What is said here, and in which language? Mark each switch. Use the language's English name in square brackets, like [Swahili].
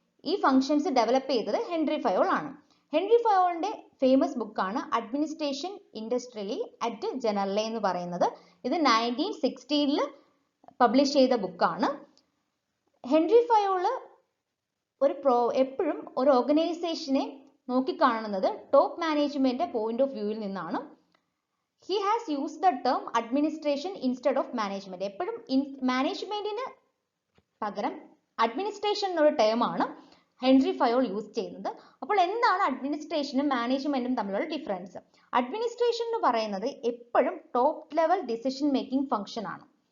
[Malayalam] ഈ functions develop ചെയ്തത് Henry Fayol ആണ്. ഹെൻറി ഫയോളിന്റെ ഫേമസ് ബുക്കാണ് അഡ്മിനിസ്ട്രേഷൻ ഇൻഡസ്ട്രിയലി അറ്റ് ജനറലെ എന്ന് പറയുന്നത്. ഇത് 1960 പബ്ലിഷ് ചെയ്ത ബുക്കാണ്. ഹെൻറി ഫയോള് എപ്പോഴും ഒരു ഓർഗനൈസേഷനെ നോക്കിക്കാണുന്നത് ടോപ്പ് മാനേജ്മെന്റ് പോയിന്റ് ഓഫ് വ്യൂവിൽ നിന്നാണ്. [English] He has used the term administration instead of management. [Malayalam] എപ്പോഴും മാനേജ്മെന്റിന് പകരം അഡ്മിനിസ്ട്രേഷൻ എന്നൊരു ടേം ആണ് ഹെൻറി ഫയോൾ യൂസ് ചെയ്യുന്നത്. അപ്പോൾ എന്താണ് അഡ്മിനിസ്ട്രേഷനും മാനേജ്മെന്റും തമ്മിലുള്ള ഡിഫറൻസ്? അഡ്മിനിസ്ട്രേഷൻ എന്ന് പറയുന്നത് എപ്പോഴും top level decision making function ആണ്.